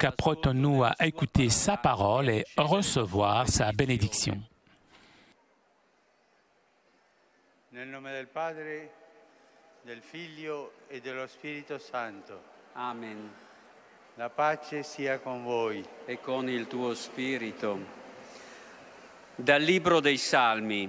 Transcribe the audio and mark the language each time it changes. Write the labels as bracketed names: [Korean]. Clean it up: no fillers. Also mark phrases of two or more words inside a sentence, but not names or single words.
[French] Apprêtons-nous à écouter sa parole et recevoir sa bénédiction. [Italian] Nel nome del Padre, del Figlio e dello Spirito Santo. Amen. La pace sia con voi. E con il tuo spirito. Dal Libro dei Salmi.